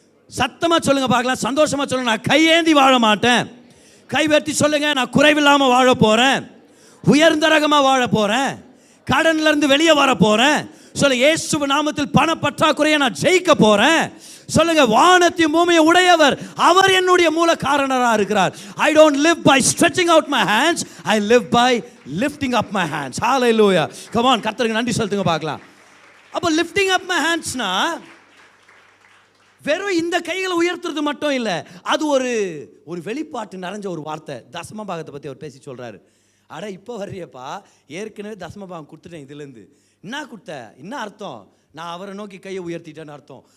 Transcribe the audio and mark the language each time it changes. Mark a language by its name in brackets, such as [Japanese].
[Tamil] சத்தமா சொல்லுங்க பார்க்கலாம், சந்தோஷமா சொல்லுங்க, நான் கையேந்தி வாழ மாட்டேன். கை உயர்த்தி சொல்லுங்க, நான் குறைவில்லாம வாழ போறேன், உயர்ந்த ரகமா வாழ போறேன், கடன்ல இருந்து வெளியே வர போறேன். சொல்லுங்க, இயேசு நாமத்தில் பண பற்றாக்குறையை நான் ஜெயிக்க போறேன். சொல்லுங்க, வானத்தையும் பூமியை உடையவர் அவர் என்னுடைய மூல காரணராக இருக்கிறார். [English] I don't live by stretching out my hands, I live by lifting up my hands. Hallelujah. Come on, [Tamil] கர்த்தருக்கு நன்றி சொல்லுங்க பார்க்கலாம். அப்போ லிஃப்டிங் அப் மை ஹேண்ட்ஸ்னா வெறும் இந்த கைகளை உயர்த்துறது மட்டும் இல்லை, அது ஒரு வெளிப்பாட்டு நிறைஞ்ச ஒரு வார்த்தை. தசம பாகத்தை பற்றி அவர் பேசி சொல்கிறாரு. அட இப்போ வர்றியப்பா, ஏற்கனவே தசம பாகம் கொடுத்துட்டேன், இதுலேருந்து என்ன கொடுத்த, என்ன அர்த்தம், நான் அவரை நோக்கி கையை உயர்த்திட்டேன்னு அர்த்தம்.